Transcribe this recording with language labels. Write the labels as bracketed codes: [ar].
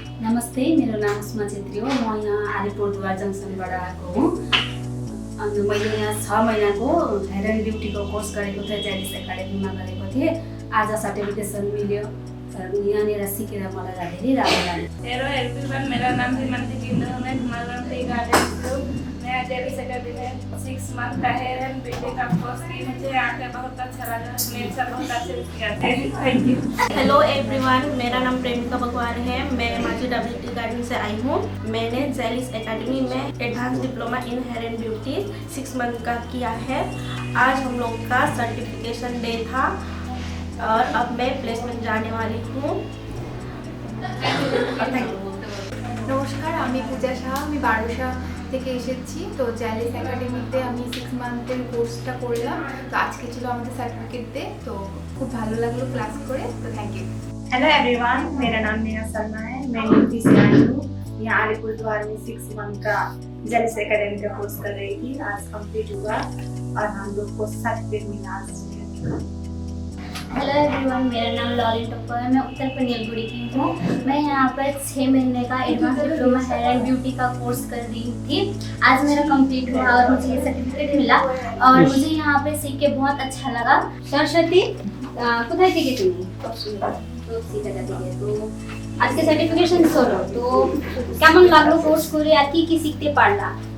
[ne] नमस्ते, मेरो नाम सुमा छेत्री हो। म यहाँ अलिपुरद्वार जङ्सनबाट आएको हुँ। अनि मैले यहाँ 6 महिनाको हेयर एन्ड ब्युटीको कोर्स गरेको थिएँ, जाइलिस एकाडेमीमा गरेको थिएँ। आज सर्टिफिकेसन मिल्यो। यहाँनिर सिकेर मलाई धेरै राम्रो लाग्यो। [hi] हेलो एवरीवन, मेरा नाम हिमांशी किंदो है। मैं हिमालयन टी गार्डन से हूँ। मैं ज़ायलिश एकेडमी में 6 मंथ का हेयर एंड ब्यूटी का कोर्स की। मुझे आके बहुत अच्छा लगा। मेरे साथ बहुत अच्छे से थे। Thank you. हेलो एवरीवन, मेरा नाम प्रेमिका बगवार है। मैं माजी टी गार्डन से आई हूँ। मैंने ज़ायलिश एकेडमी में advance diploma in hair and beauty 6 month का किया है। आज हम लोग का सर्टिफिकेशन डे था और अब मैं प्लेसमेंट जाने वाली हूँ। [bn] নমস্কার, আমি পূজা শাহ। আমি বারোসা থেকে এসেছি। তো ज़ायलिश একাডেমিতে আমি 6 মান্থের কোর্সটা করলাম। তো আজকে ছিল আমাদের সার্টিফিকেট ডে। তো খুব ভালো লাগলো ক্লাস করে। তো থ্যাংক ইউ। [hi] हेलो एवरीवन, मेरा नाम नेहा शर्मा है। मैं यूपी से आई हूँ। यहाँ अलीपुरद्वार में 6 मंथ का ज़ायलिश एकेडमी का कोर्स कर रही थी। आज कंप्लीट हुआ और हम लोग को सर्टिफिकेट मिला। हेलो एवरीवन, मेरा नाम लॉली टप्पा है। मैं उत्तर पनियलगुड़ी की हूँ। मैं यहाँ पर 6 महीने का advance diploma hair and beauty का कोर्स कर रही थी। आज मेरा कंप्लीट हुआ और मुझे ये सर्टिफिकेट मिला और मुझे यहाँ पे सीख के बहुत अच्छा लगा। [bn] सरस्वती কোথায় থেকে তুমি? তো আজকে সার্টিফিকেশন হলো, তো কেমন লাগলো কোর্স করে আর কি কি শিখতে পারলা?